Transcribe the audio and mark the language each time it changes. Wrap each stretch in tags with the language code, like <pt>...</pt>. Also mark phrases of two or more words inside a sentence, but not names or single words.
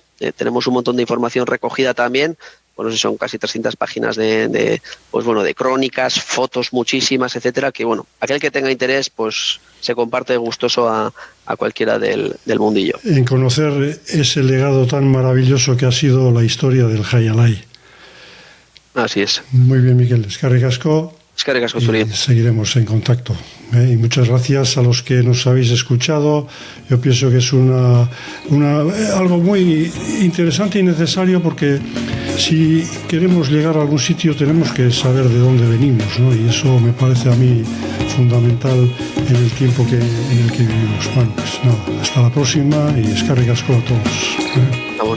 <es>Tenemos un montón de información recogida también. Bueno, son casi 300 páginas pues bueno, de crónicas, fotos muchísimas, etcétera, que bueno, aquel que tenga interés, pues se comparte gustoso a cualquiera del mundillo. En conocer ese legado tan maravilloso que ha sido la historia del Jai Alai. Así es. Muy bien,</es> <eu>Mikel. Eskerrik asko. Eskerrik asko, Zuri.</eu> <es>Seguiremos en contacto. Y muchas gracias a los que nos habéis escuchado. Yo pienso que es algo muy interesante y necesario, porque si queremos llegar a algún sitio tenemos que saber de dónde venimos, ¿no? Y eso me parece a mí fundamental en el tiempo en el que vivimos. Bueno, pues nada, hasta la próxima, y</es> <eu>eskerrik asko</eu> <es>a todos.</es>